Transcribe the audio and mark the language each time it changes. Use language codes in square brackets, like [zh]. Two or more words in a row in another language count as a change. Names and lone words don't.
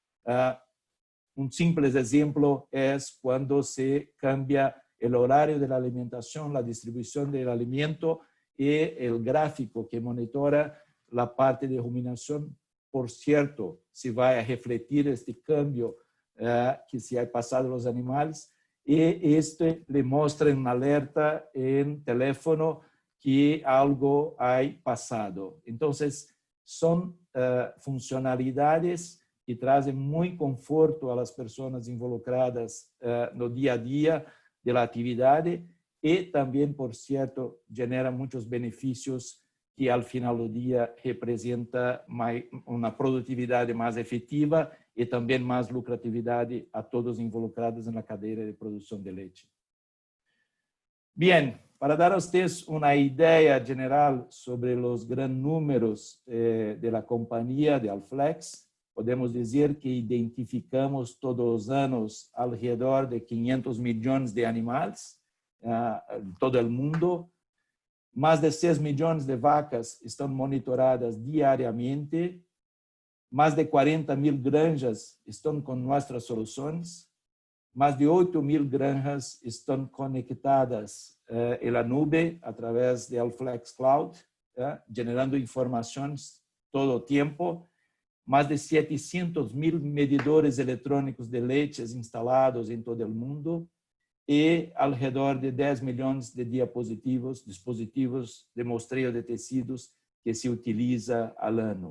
[es] Un simple ejemplo es cuando se cambia el horario de la alimentación, la distribución del alimento y el gráfico que monitora la parte de ruminación. Por cierto, se va a refletir este cambio que se ha pasado a los animales y este le muestra en alerta en teléfono que algo ha pasado. Entonces, son funcionalidades que [pt] trazem muito conforto [es] a las personas involucradas [pt] no dia a dia [es] de la [pt] atividade e também, [es] por cierto, [pt] genera muitos benefícios que [es] al final [pt] do dia representa uma produtividade mais efetiva e também mais lucratividade a todos involucrados na cadeia de produção de leite. Bien, para dar a ustedes uma ideia geral sobre os grandes números de la companhia de Allflex, podemos dizer que identificamos todos os anos alrededor de 500 milhões de animais em todo o mundo. Mais de 6 milhões de vacas estão monitoradas diariamente. Mais de 40.000 granjas estão com nossas soluções. Mais de 8.000 granjas estão conectadas em [es] la nube [pt] através de Allflex Cloud, generando informações todo o tempo. Mais de 700.000 medidores eletrônicos de leites instalados em todo o mundo e ao redor de 10 milhões de dispositivos de mostreio de tecidos que se utiliza ao ano.